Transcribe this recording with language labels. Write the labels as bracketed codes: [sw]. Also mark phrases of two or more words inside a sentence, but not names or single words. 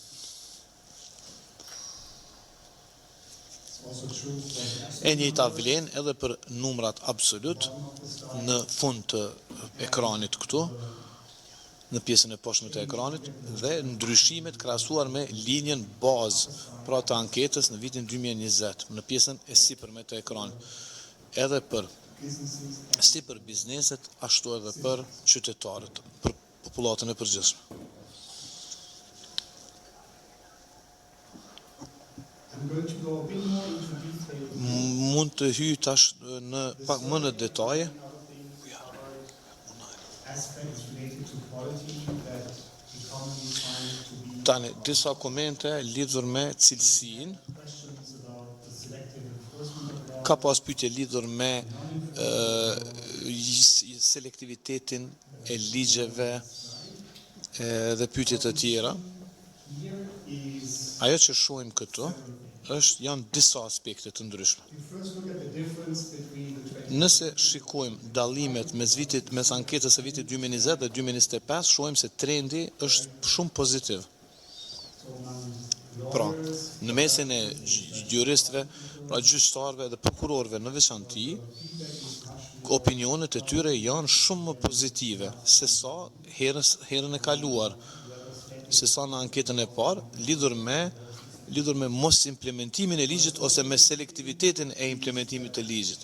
[sq] E njëjta vlen edhe për numrat absolut në fund të ekranit këtu, në pjesën e poshtme të ekranit, dhe ndryshimet krahasuar me linjën bazë, pra të anketës në vitin 2020, në pjesën e sipërme të ekranit. Edhe si për bizneset, ashtu edhe për qytetarët, për popullatën e përgjithshme. [en] I'm going to go a bit more into detail. [sq] Mund të hyj tash në pak më në detaje. [en] Aspects related to quality that economy finds to be [sq] Tani, disa komente lidhur me cilësinë, [en] questions about the selective enforcement of law. [sq] ka pas pyetje lidhur me selektivitetin e ligjeve dhe pyetje të tjera. [en] Here is, [sq] Ajo që shohim këtu janë disa aspekte të ndryshme. [en] we first look at the difference between the 20 [sq] Nëse shikojmë dallimet mes anketës së vitit 2020 dhe 2025, shohim se trendi është shumë pozitiv. Pra, në mesin e juristëve, pra gjyqtarëve dhe prokurorëve në veçanti, opinionet e tyre janë shumë më pozitive se sa herën e kaluar, se sa në anketën e parë, lidhur me mos implementimin e ligjit ose me selektivitetin e implementimit të ligjit.